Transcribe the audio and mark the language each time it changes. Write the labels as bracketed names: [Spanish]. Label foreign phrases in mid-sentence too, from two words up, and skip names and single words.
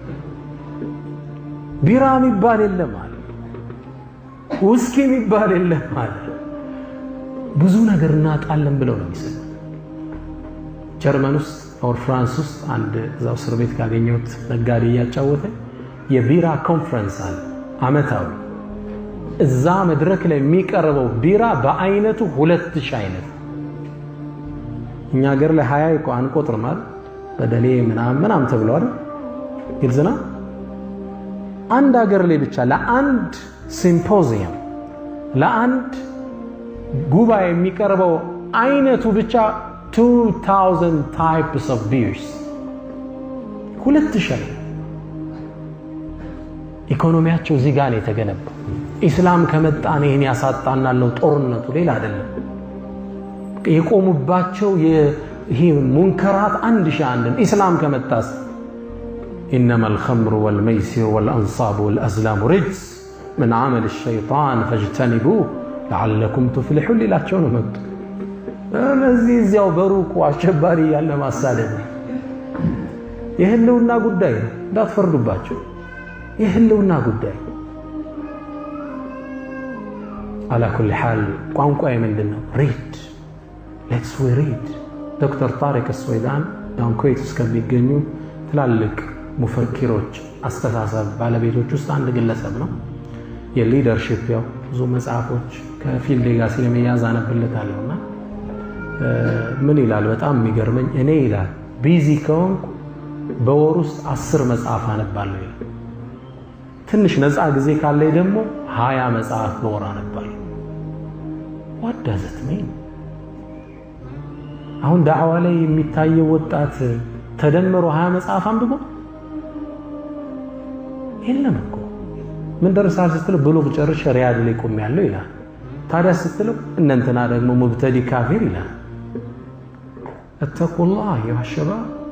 [Amharic] ቢራ የሚባል የለም አለ። ውስኪ የሚባል የለም አለ። ብዙ ነገር እናጣለን ብለው ነው የሚሰጡት። ጀርመን ውስጥ ኦር ፍራንስ ውስጥ አንድ እዛው እስር ቤት ካገኘሁት ነጋዴ እያጫወተ የቢራ ኮንፈረንስ አለ አመታዊ። እዛ መድረክ ላይ የሚቀርበው ቢራ በአይነቱ 2000 አይነት። እኛ ሀገር ላይ 20 እኮ አንቆጥርም አይደል? በደሌ ምናምን ተብሏል። ግልጽና አንድ ሀገር ላይ ብቻ ለአንድ ሲምፖዚየም ለአንድ ጉባኤ የሚቀርበው አይነቱ ብቻ 2000 [English] types of beers [Amharic] 2000። ኢኮኖሚያቸው እዚህ ጋር ነው የተገነባው። ኢስላም ከመጣን ይሄን ያሳጣናለው ጦርነቱ ሌላ አይደለም። የቆሙባቸው ይሄ ሙንከራት 1001 ኢስላም ከመጣስ [Arabic] إنما الخمر والميسر والأنصاب والأزلام رجس من عمل الشيطان فاجتنبوه لعلكم تفلحون [Amharic] ሌላቸው ነው መጡ። እነዚህ እዚያው በሩቁ አሸባሪ ያለ ማሳደድ የህልውና ጉዳይ እንዳትፈርዱባቸው። የህልውና ጉዳይ [Arabic] على كل حال [Amharic] ቋንቋዬ ምንድነው? [English] read let's we read። [Amharic] ዶክተር ጣሪቅ አስወይዳን ኩዌት ውስጥ ከሚገኙ ትላልቅ ሙፈኪሮች አስተሳሰብ ባለቤቶች ውስጥ አንድ ግለሰብ ነው። የሊደርሺፕ ያው ብዙ መጽሐፎች ከፊልድ ጋር ስለሚያዝ አነብለታለሁና ምን ይላል? በጣም የሚገርመኝ እኔ ይላል ቢዚ ከሆንኩ በወር ውስጥ 10 መጽሐፍ አነባለሁ ይላል። ትንሽ ነፃ ጊዜ ካለኝ ደግሞ 20 መጽሐፍ በወር አነባለሁ። [English] what does it mean? [Amharic] አሁን ዳዕዋ ላይ የሚታየው ወጣት ተደምሮ 20 መጽሐፍ አንብቦ የለም እኮ። ምን ደርሳል ስትለው ብሉግ ጨርሼ ሪያድ ላይ ቆሜያለሁ ይላል። ታዲያ ስትለው እነንተና ደግሞ ሙብተዲ ካፊር ይላል። [Arabic] اتقوا الله يا شباب